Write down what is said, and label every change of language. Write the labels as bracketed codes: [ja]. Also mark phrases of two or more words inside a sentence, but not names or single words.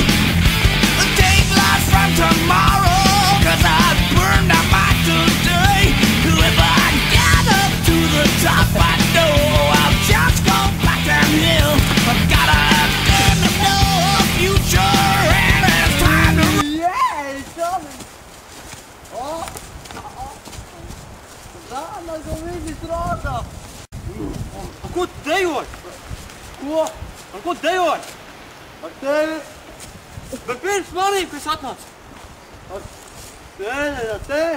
[en] A day lost from tomorrow, 'cause I burned out my today. If I get up to the top, I know I'll just go back downhill. I've gotta learn to know a future, and it's time to... Yeah, it's coming! [lv] Oh! Zāna, ka viņi strādā! Ar ko tu dejoji? Ko? Ar ko tu dejoji? Ar tevi? Bet pirms manīm, kas atnāca? Ar tevi!